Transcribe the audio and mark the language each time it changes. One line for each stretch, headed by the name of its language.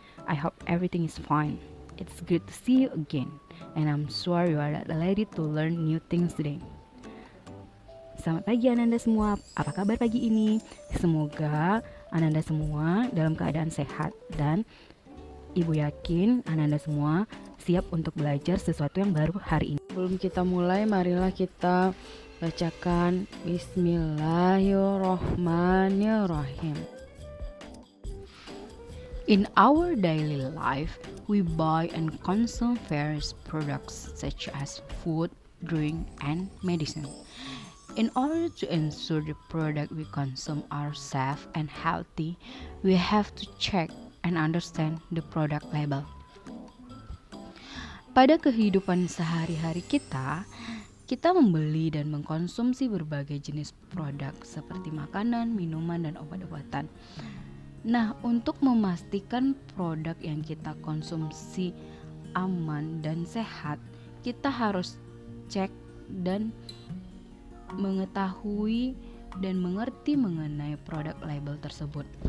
English: I hope everything is fine. It's good to see you again, and I'm sure you are ready to learn new things today.
Indonesian: Selamat pagi Ananda semua. Apa kabar pagi ini? Semoga Ananda semua dalam keadaan sehat dan Ibu yakin Ananda semua siap untuk belajar sesuatu yang baru hari ini. Sebelum kita mulai, marilah kita bacakan Bismillahirrahmanirrahim.
English: In our daily life, we buy and consume various products such as food, drink, and medicine. In order to ensure the product we consume are safe and healthy, we have to check and understand the product label.
Indonesian: Pada kehidupan sehari-hari kita membeli dan mengkonsumsi berbagai jenis produk seperti makanan, minuman, dan obat-obatan. Nah, untuk memastikan produk yang kita konsumsi aman dan sehat, kita harus cek dan mengetahui dan mengerti mengenai produk label tersebut.